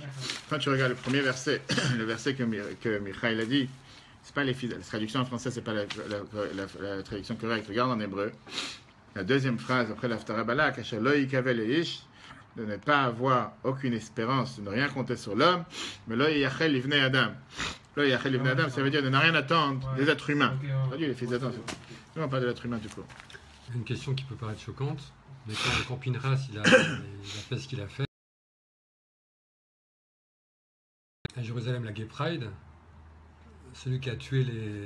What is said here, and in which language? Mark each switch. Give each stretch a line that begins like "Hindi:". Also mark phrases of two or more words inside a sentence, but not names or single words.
French: Quand tu regardes le premier verset, le verset que Michael a dit, c'est pas les fils. La traduction en français, c'est pas la traduction correcte. Regarde en hébreu. La deuxième phrase, après l'Aftara Balak,
Hebrew: אשר לא יקוה לאיש,
French: de ne pas avoir aucune espérance, de ne rien compter sur l'homme, mais
Hebrew: לא ייחל לבני אדם. לא ייחל לבני אדם,
French: ça veut dire de ne rien attendre des êtres humains. Ça veut dire les fils d'Adam. C'est pas de l'être humain du coup. Une question qui peut paraître choquante, mais quand Pinchas il a fait ce qu'il a fait, à Jérusalem, la
English: Gay Pride,
French: celui qui a tué les...